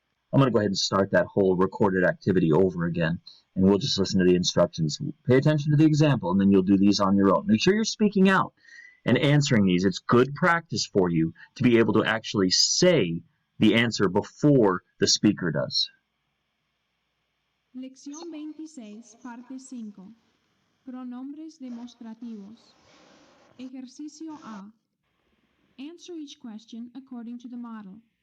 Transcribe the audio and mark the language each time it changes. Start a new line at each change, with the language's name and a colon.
English: I'm going to go ahead and start that whole recorded activity over again, and we'll just listen to the instructions. Pay attention to the example, and then you'll do these on your own. Make sure you're speaking out and answering these. It's good practice for you to be able to actually say the answer before the speaker does.
Spanish: Lección 26, parte 5. Pronombres demostrativos. Ejercicio A.
English: Answer each question according to the model.